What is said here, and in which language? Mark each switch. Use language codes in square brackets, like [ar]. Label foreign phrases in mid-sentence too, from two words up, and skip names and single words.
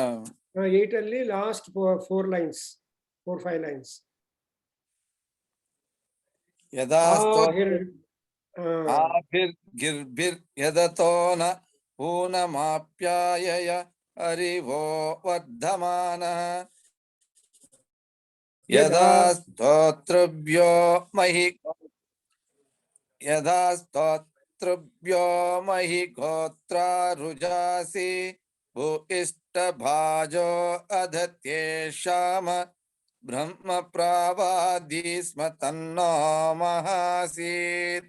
[en] 8 ಅಲ್ಲಿ last 4 lines, 4-5 lines. [sa] ಯದಾ ಆಭಿರ್ಗಿರ್ಭಿರ್ ಯದತೋ ನ ಊನಮಾಪ್ಯಾಯಯ ಹರಿವೋ ವರ್ಧಮಾನಃ ಯದಾ ಸ್ತೋತ್ರಭ್ಯೋ ಮಹಿ ಗೋತ್ರಾರುಜಾಸಿ ಭೂಯಿಷ್ಠಭಾಜೋ ಅಧತ್ಯೇಷಾಮ ಬ್ರಹ್ಮ ಪ್ರಾವಾದಿ ಸ್ಮ ತನ್ನೋ ಮಹಾಸೀತ್.